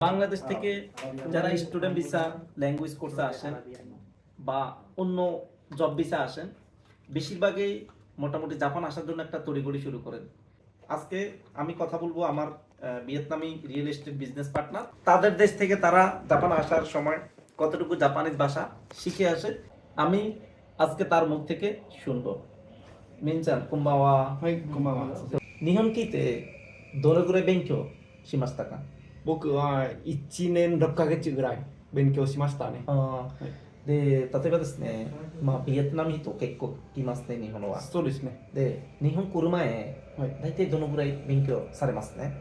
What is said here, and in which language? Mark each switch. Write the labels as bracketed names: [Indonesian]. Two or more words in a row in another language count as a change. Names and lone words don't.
[Bangla] বাংলাদেশ থেকে যারা [English] student visa language [Bangla] কোর্সে আসেন বা অন্য [English] job visa [Bangla] আসেন, বেশিরভাগই মোটামুটি জাপান আসার জন্য একটা তড়িঘড়ি শুরু করেন। আজকে আমি কথা বলবো আমার ভিয়েতনামি [English] real estate business partner, [Bangla] তাদের দেশ থেকে তারা জাপান আসার সময় কতটুকু জাপানিজ ভাষা শিখে আসে আমি আজকে তার মুখ থেকে শুনবো। [Japanese] みなさん こんばんははい、こんばんは。日本来てどれぐらい勉強しましたか？僕は1年6ヶ月ぐらい勉強しましたね。で、例えばですね、ビエトナム人結構来ますね、日本は。そうですね。で、日本来る前、大体どのぐらい勉強されますね。